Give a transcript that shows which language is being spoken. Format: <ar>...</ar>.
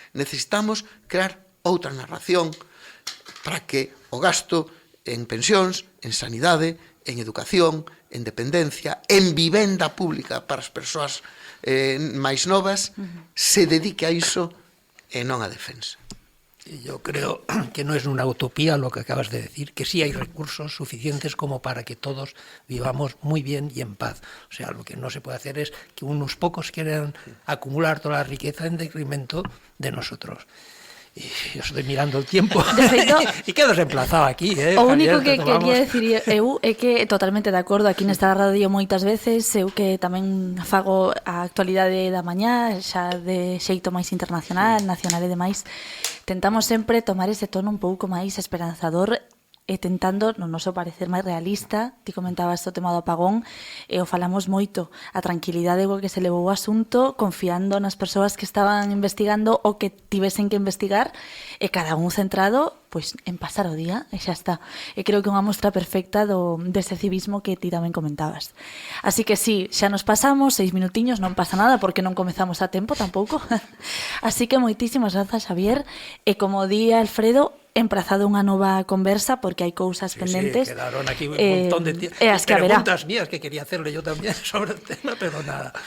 <gl>Necesitamos crear outra narración para que o gasto en pensións, en sanidade, en educación, en dependencia, en vivenda pública para as persoas máis novas, se dedique a iso e non a defensa.</gl> <es>Yo creo que no es una utopía lo que acabas de decir, que sí hay recursos suficientes como para que todos vivamos muy bien y en paz. O sea, lo que no se puede hacer es que unos pocos quieran acumular toda la riqueza en detrimento de nosotros. Y yo estoy mirando el tiempo e quedo reemplazado aquí.</es> <gl>O único que quería decir eu é que totalmente de acordo, aquí nesta radio moitas veces, eu que tamén fago a actualidade da mañá, xa de xeito máis internacional, nacional e demais, tentamos sempre tomar ese tono un pouco máis esperanzador e tentando, no noso parecer máis realista. Ti comentabas o tema do apagón e o falamos moito, a tranquilidade co que se levou o asunto, confiando nas persoas que estaban investigando o que tivesen que investigar e cada un centrado pois en pasar o día e xa está. E creo que é unha mostra perfecta dese civismo que ti tamén comentabas. Así que sí, xa nos pasamos 6 minutiños, non pasa nada porque non comezamos a tempo tampouco. Así que moitísimas grazas, Xavier, e como di Alfredo, emprazado unha nova conversa porque hai cousas pendentes.</gl> <es>Sí, quedaron aquí un montón de preguntas mías que quería hacerle yo</es> <gl>tamén sobre o tema,</gl> <es>pero nada.</es>